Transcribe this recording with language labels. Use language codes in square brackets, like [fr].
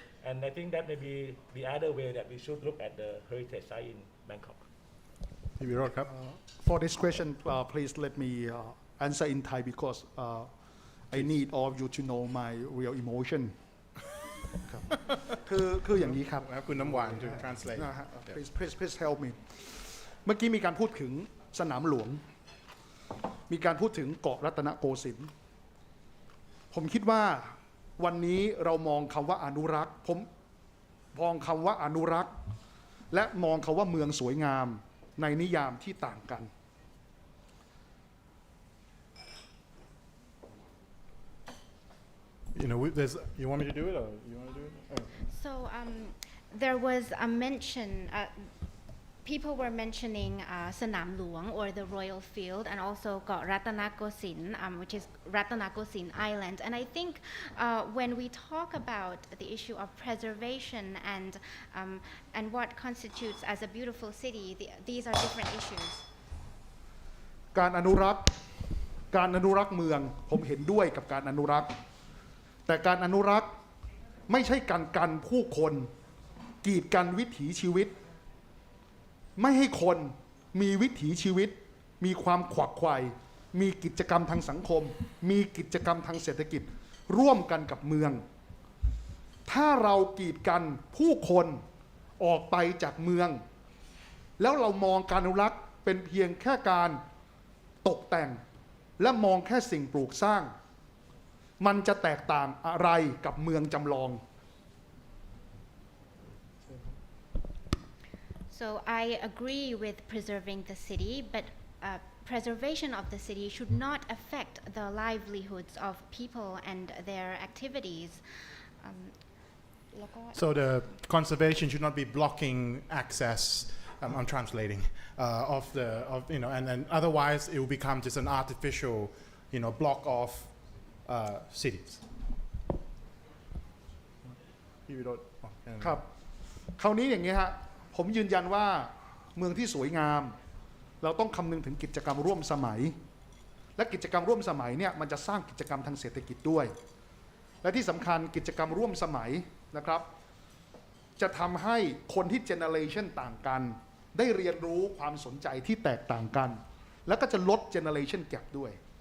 [en] And I think that may be the other way that we should look at the heritage site in Bangkok. [th] พี่วิโรจน์ครับ [en] For this question, please let me answer in Thai because I need all of you to know my real emotion. [th] ครับคืออย่างนี้ครับ [en] คุณน้ำหวาน to translate [th] นะฮะ [en] please help me [th] เมื่อกี้มีการพูดถึงสนามหลวงมีการพูดถึงเกาะรัตนโกสินทร์ผมคิดว่าวันนี้เรามองคำว่าอนุรักษ์ผมมองคำว่าอนุรักษ์และมองคำว่าเมืองสวยงามในนิยามที่ต่างกัน [en] You know, you want me to do it or you want to do it? Oh. So there was a mention, people were mentioning Sanam Luang or the Royal Field and also got Ratanakosin, which is Ratanakosin Island. And I think when we talk about the issue of preservation and what constitutes as a beautiful city, these are different issues. [th] การอนุรักษ์เมืองผมเห็นด้วยกับการอนุรักษ์แต่การอนุรักษ์ไม่ใช่การกันผู้คนกีดกันวิถีชีวิต ไม่ให้คนมีวิถีชีวิตมีความขวักไขว่มีกิจกรรมทางสังคมมีกิจกรรมทางเศรษฐกิจร่วมกันกับเมืองถ้าเรากีดกันผู้คนออกไปจากเมืองแล้วเรามองการอนุรักษ์เป็นเพียงแค่การตกแต่งและมองแค่สิ่งปลูกสร้างมันจะแตกต่างอะไรกับเมืองจำลอง [en] So I agree with preserving the city, but preservation of the city should not affect the livelihoods of people and their activities. So the conservation should not be blocking access. I'm translating of you know, and otherwise it will become just an artificial, you know, block of cities. [th] พี่วิโรจน์ครับคราวนี้อย่างนี้ฮะผมยืนยันว่าเมืองที่สวยงามเราต้องคำนึงถึงกิจกรรมร่วมสมัยและกิจกรรมร่วมสมัยเนี่ยมันจะสร้างกิจกรรมทางเศรษฐกิจด้วยและที่สำคัญกิจกรรมร่วมสมัยนะครับจะทำให้คนที่เจเนอเรชันต่างกันได้เรียนรู้ความสนใจที่แตกต่างกันแล้วก็จะลดเจเนอเรชันแกปด้วย